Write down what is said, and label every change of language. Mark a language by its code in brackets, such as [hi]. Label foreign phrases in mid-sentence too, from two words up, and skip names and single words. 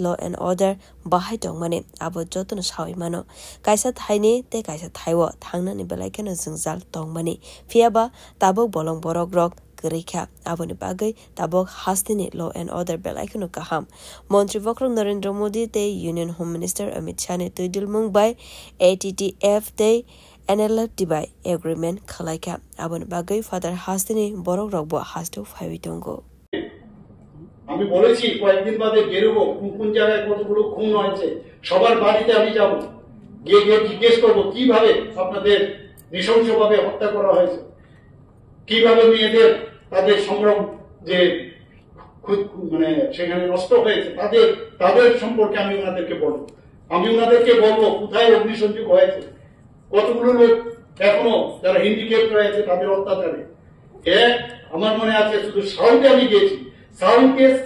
[en] Law and Order [trp] Bahai Dongmane Abo Jotono Shawi Mano Kaisa Thaini te Kaisa Thaiwo Thangnani Belaikeno Jingjal Dongmani Fiaba Tabok Bolong Borok Rok Gerikha Aboni Bagai Tabok Hastini [en] Law and Order [trp] Belaikeno Kaham Montri Vokrong Narendra Modi te [en] Union Home Minister [trp] Amit Shah ne Tuidul Mumbai ATTF te NLF Dubai Agreement Khalaika Aboni Bagai Father Hastini Borok Rokbo Hasto Fawitongo [bn] আমি বলেছি কয়েকদিন বাদে বেরোবো কোন জায়গায় কতগুলো খুন হয়েছে সবার বাড়িতে আমি যাব গিয়ে জিজ্ঞেস করবো কিভাবে আপনাদের নৃশংসভাবে হত্যা করা হয়েছে কিভাবে মেয়েদের তাদের সম্ভ্রম যে মানে সেখানে নষ্ট হয়েছে তাদের সম্পর্কে আমি ওনাদেরকে বলবো আমি ওনাদেরকে বলবো কোথায় অগ্নিসংযোগ হয়েছে কতগুলো লোক এখনো যারা হ্যান্ডিক্যাপ রয়েছে তাদের অত্যাচারে আমার মনে আছে শুধু সাউথে আমি গিয়েছি সাউথে